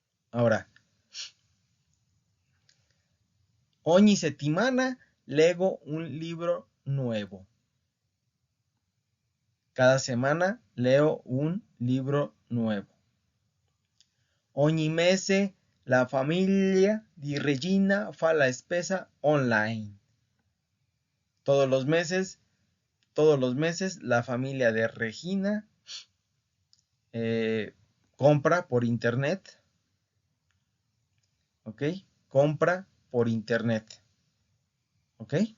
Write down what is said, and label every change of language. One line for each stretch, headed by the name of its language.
Spanish: Ahora,
Italian: ogni settimana
Spanish: leo un libro nuevo. Cada semana leo un libro nuevo.
Italian: Ogni mese la famiglia di Regina fa la spesa online.
Spanish: Todos los meses, la familia de Regina compra por internet. ¿Ok? Compra por internet. ¿Ok?